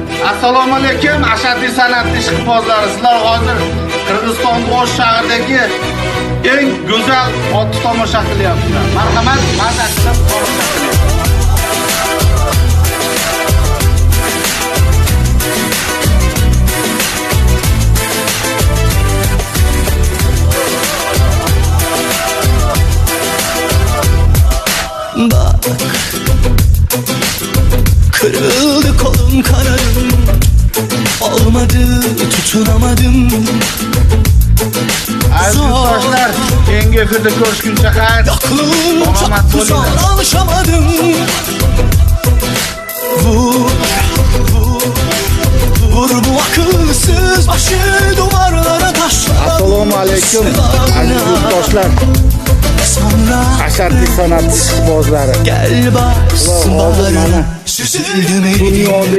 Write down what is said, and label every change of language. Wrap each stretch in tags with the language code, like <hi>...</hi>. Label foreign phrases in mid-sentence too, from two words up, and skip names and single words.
<uz>Assalomu alaykum, ashaddiy san'at ishqibozlari. Sizlar hozir Qirg'iziston O'sh shahridagi eng go'zal otni tomosha qilyapsizlar. Marhamat, mazza qilib tomosha qiling.</uz> <tr>Bak, kırıldı kolum kanadım, olmadı tutunamadım.</tr> <uz>Aziz yurtdoshlar, keyingi efirda ko'rishguncha xayr.</uz> <tr>Aklım</tr> <uz>Salomat</uz> <tr>çok uzak,</tr> <uz>bo'linglar.</uz> <tr>alışamadım. Vur, vur, vur bu akılsız başı duvarlara taşlar.</tr> <uz>Assalomu alaykum, aziz yurtdoshlar.</uz> <tr>Sonra</tr> <uz>Ashaddiy san'at ishqibozlari.</uz> <tr>gel bas</tr> <uz>Hozir mana</uz> <tr>bağrına, süzüldüm elim.</tr> <uz>dunyoda</uz>